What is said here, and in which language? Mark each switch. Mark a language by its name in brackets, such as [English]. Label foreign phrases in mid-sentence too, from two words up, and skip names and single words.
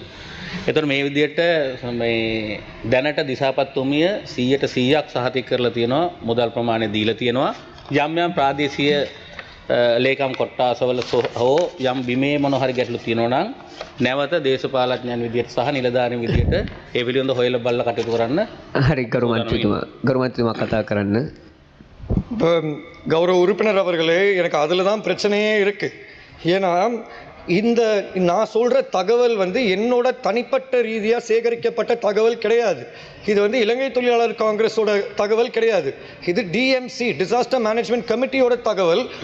[Sinhala] එතකොට මේ විදිහට මේ දැනට දිසාපත්තුමිය 100%ක් සහතික කරලා තියෙනවා, මුදල් ප්‍රමාණය දීලා තියෙනවා. යම් යම් ප්‍රාදේශීය ලේකම් කොට්ටාසවල හෝ යම් බිමේ මොන හරි ගැටලු තියෙනවා නම් නැවත දේශපාලඥයන් විදිහට සහ නිලධාරීන් විදිහට ඒ පිළිබඳව හොයලා බලලා කටයුතු කරන්න. හරි ගරු මන්ත්‍රීතුමා කතා කරන්න. [Tamil] இப்போ கௌரவ உறுப்பினர் அவர்களே, எனக்கு அதில் தான் பிரச்சனையே இருக்குது. ஏன்னா இந்த நான் சொல்கிற தகவல் வந்து என்னோட தனிப்பட்ட ரீதியாக சேகரிக்கப்பட்ட தகவல் கிடையாது. இது வந்து இலங்கை தொழிலாளர் காங்கிரஸோட தகவல் கிடையாது. இது டிஎம்சி [English] disaster management [Tamil] கமிட்டியோட தகவல்.